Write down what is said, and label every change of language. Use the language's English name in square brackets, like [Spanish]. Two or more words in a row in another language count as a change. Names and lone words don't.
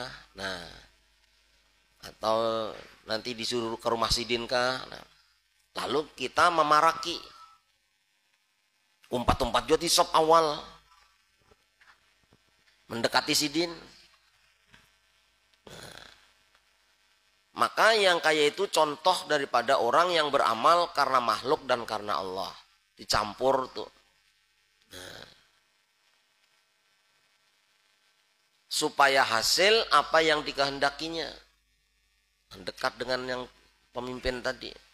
[Banjar] Nah, atau nanti disuruh ke rumah sidin kah? Nah, lalu kita memaraki, umpat-umpat juga di sop awal, mendekati sidin. Nah, maka yang kayak itu contoh daripada orang yang beramal karena makhluk dan karena Allah. Dicampur tuh. Nah, supaya hasil apa yang dikehendakinya, dekat dengan yang pemimpin tadi.